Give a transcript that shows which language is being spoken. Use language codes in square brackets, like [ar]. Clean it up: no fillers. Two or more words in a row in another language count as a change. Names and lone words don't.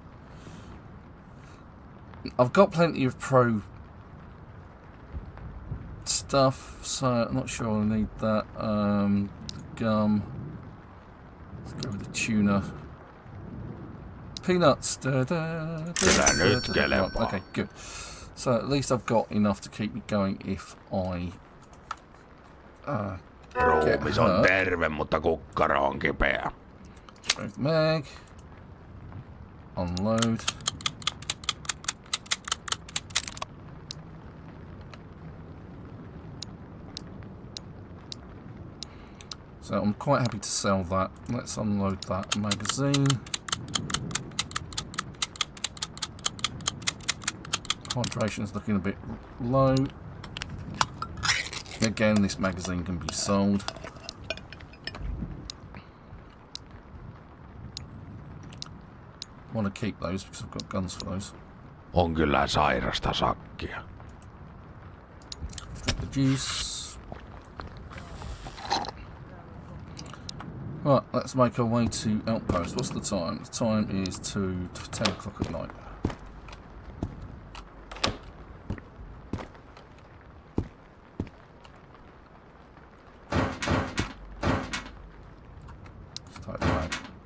[en] I've got plenty of pro stuff, so I'm not sure I'll need that. The gum. Let's go with the tuna. Peanuts. Okay, good. So at least I've got enough to keep me going if I [fi] Ruumis on terve, mutta kukkaro on kipeä. [en] Both mag. Unload. So I'm quite happy to sell that. Let's unload that magazine. Hydration's looking a bit low. Again, this magazine can be sold. Want to keep those because I've got guns for those. [fi] On kyllä sairasta sakkia. [en] Drink the juice. Right, let's make our way to Outpost. What's the time? The time is to 10 o'clock at night. Let's take the bag.